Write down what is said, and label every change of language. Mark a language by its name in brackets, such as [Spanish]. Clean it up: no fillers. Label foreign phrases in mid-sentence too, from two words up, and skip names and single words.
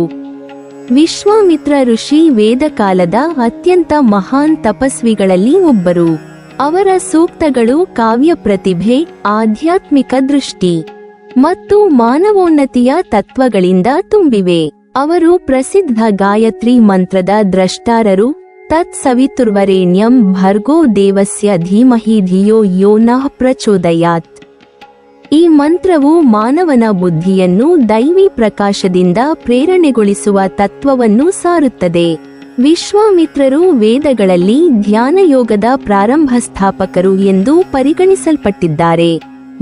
[Kannada] ವಿಶ್ವಾಮಿತ್ರ ಋಷಿ ವೇದಕಾಲದ ಅತ್ಯಂತ ಮಹಾನ್ ತಪಸ್ವಿಗಳಲ್ಲಿ ಒಬ್ಬರು. ಅವರ ಸೂಕ್ತಗಳು ಕಾವ್ಯ ಪ್ರತಿಭೆ, ಆಧ್ಯಾತ್ಮಿಕ ದೃಷ್ಟಿ ಮತ್ತು ಮಾನವೋನ್ನತಿಯ ತತ್ವಗಳಿಂದ ತುಂಬಿವೆ. ಅವರು ಪ್ರಸಿದ್ಧ ಗಾಯತ್ರಿ ಮಂತ್ರದ ದ್ರಷ್ಟಾರರು. [Sanskrit] ತತ್ ಸವಿತುರ್ವರೇಣ್ಯಂ ಭರ್ಗೋ ದೇವಸ್ಯ ಧೀಮಹಿ ಧಿಯೋ ಯೋ ನಃ ಪ್ರಚೋದಯಾತ್. [Kannada] ಈ ಮಂತ್ರವು ಮಾನವನ ಬುದ್ಧಿಯನ್ನು ದೈವಿ ಪ್ರಕಾಶದಿಂದ ಪ್ರೇರಣೆಗೊಳಿಸುವ ತತ್ವವನ್ನು ಸಾರುತ್ತದೆ. ವಿಶ್ವಾಮಿತ್ರರು ವೇದಗಳಲ್ಲಿ ಧ್ಯಾನಯೋಗದ ಪ್ರಾರಂಭ ಸ್ಥಾಪಕರು ಎಂದು ಪರಿಗಣಿಸಲ್ಪಟ್ಟಿದ್ದಾರೆ.